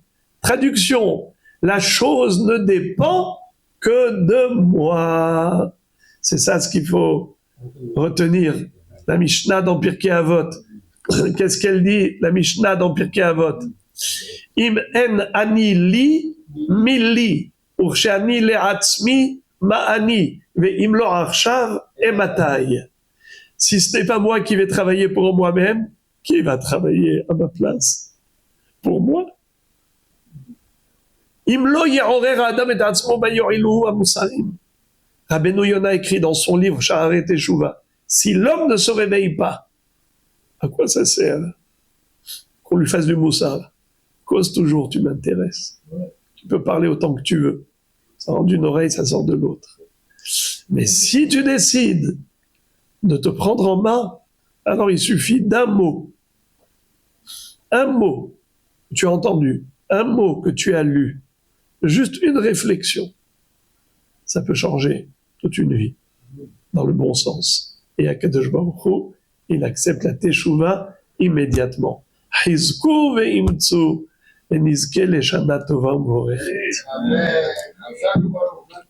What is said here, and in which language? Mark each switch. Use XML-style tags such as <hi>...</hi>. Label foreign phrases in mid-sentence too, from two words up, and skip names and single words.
<fr>Traduction, la chose ne dépend que de moi. C'est ça ce qu'il faut retenir. La Mishnah dans Pirkei Avot. Qu'est-ce qu'elle dit, la Mishnah dans Pirkei Avot?</fr> <he>אם אין אני לי, מי לי. וכשאני לעצמי, מה אני? ואם לא עכשיו, אימתי?</he> <fr>Si ce n'est pas moi qui vais travailler pour moi-même, qui va travailler à ma place? Pour moi?</fr> <he>אם לא יעורר האדם את עצמו ביועילו המוסרים.</he> <fr>Rabbeinu Yonah écrit dans son livre Sha'arei Teshuvah, si l'homme ne se réveille pas, à quoi ça sert qu'on lui fasse du moussar? Cause toujours, tu m'intéresses. Tu peux parler autant que tu veux. Ça rentre d'une oreille, ça sort de l'autre. Mais si tu décides de te prendre en main, alors il suffit d'un mot. Un mot que tu as entendu, un mot que tu as lu, juste une réflexion. Ça peut changer toute une vie, dans le bon sens. Et</fr> <he>הקדוש ברוך הוא,</he> <fr>il accepte la Teshuvah immédiatement.</fr> <he>חזקו ואמצו, ונזכה לשנה טובה ומבורכת. אמן.</he>